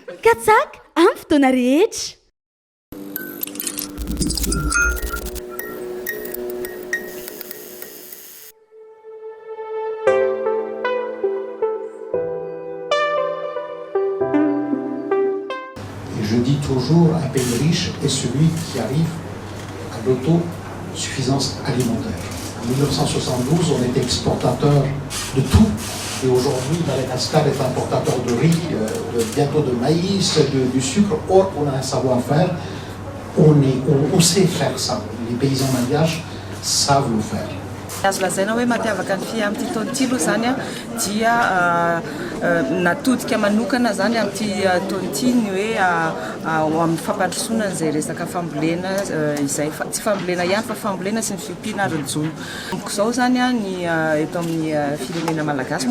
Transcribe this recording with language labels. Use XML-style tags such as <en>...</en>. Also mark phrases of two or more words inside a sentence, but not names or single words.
<mg>katsaka amin'ny fotoana rehetra.</mg> <fr>Je dis toujours, un pays riche est celui qui arrive à l'autosuffisance alimentaire. En 1972, on était exportateur de tout, et aujourd'hui, Madagascar est importateur de riz, bientôt de maïs, du sucre. Or, on a un savoir-faire, on sait faire ça. Les paysans malgaches savent le faire.</fr> <mg>Azo lazaina hoe mampiavaka ny fia amin'ity taon'ity aloha zany dia natodika manokana zany amin'ity taon'ity ny hoe amin'ny fampandrosoana izay resaka fambolena izay tsy fambolena ihany fa fambolena sy ny fiompiana ary-ny zao zany ny eto amin'ny firenena malagasy</mg>